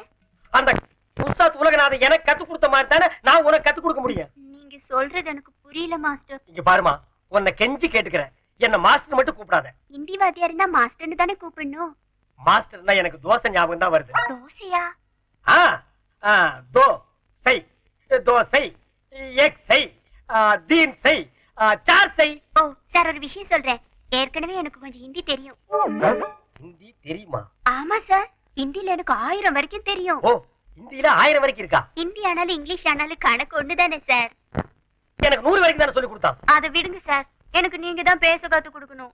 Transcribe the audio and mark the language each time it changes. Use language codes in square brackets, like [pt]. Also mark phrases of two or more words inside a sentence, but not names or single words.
[ta] அந்த உஸ்தாத் உலகநாதன் எனக்கு கத்து கொடுத்த மாதிரி தானே நான் உனக்கு கத்து கொடுக்க முடியும். நீங்க சொல்றது எனக்கு புரியல மாஸ்டர். இங்க பாருமா, உன்னை கெஞ்சி கேட்டுக்கிறேன். என்ன மாஸ்டர் மட்டும் கூப்பிடாத. ஹிந்தி வாத்தியார் இருந்தா மாஸ்டர்னு தானே கூப்பிடணும். மாஸ்டர்னா எனக்கு தோசை ஞாபகம் தான் வருது. தோசையா? [hi] दो सही, दो सही, एक सही, तीन सही, चार सही. [ta] ஓ சார், ஒரு விஷயம் சொல்றேன். ஏற்கனவே எனக்கு கொஞ்சம் ஹிந்தி தெரியும். ஹிந்தி தெரியுமா? ஆமா சார், ஹிந்தில எனக்கு 1000 வரைக்கும் தெரியும். ஓ, ஹிந்தில 1000 வரைக்கும் இருக்கா? ஹிந்தி ஆனாலும் இங்கிலீஷ் ஆனாலும் கணக்கு ஒண்ணுதானே சார். எனக்கு 100 வரைக்கும் தானே சொல்லி கொடுத்தான். அதை விடுங்க சார், எனக்கு நீங்க தான் பேச கத்து கொடுக்கணும்.